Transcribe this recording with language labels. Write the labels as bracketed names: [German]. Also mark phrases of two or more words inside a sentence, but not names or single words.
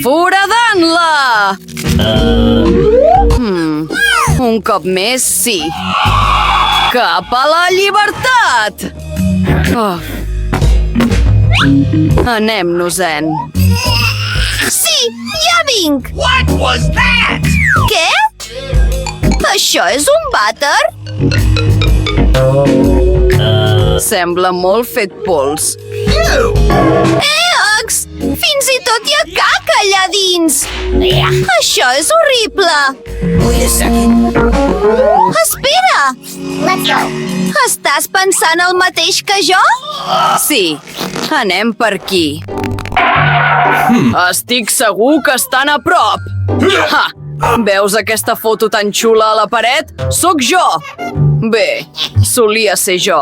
[Catalan] Foradant-la! Un cop més, sí. Cap a la llibertat! Oh. Anem-nos-en. Sí, ja vinc! [English] What was that? [Catalan] Què? Això és un vàter? Sembla molt fet pols. Eax! Fins i tot hi ha caca allà dins! Això és horrible! [English] Wait a second. Espera! Let's go! [Catalan] Estàs pensant el mateix que jo? Sí, anem per aquí. Estic segur que estan a prop. Ha! Veus aquesta foto tan xula a la paret? Sóc jo! Bé, solia ser jo.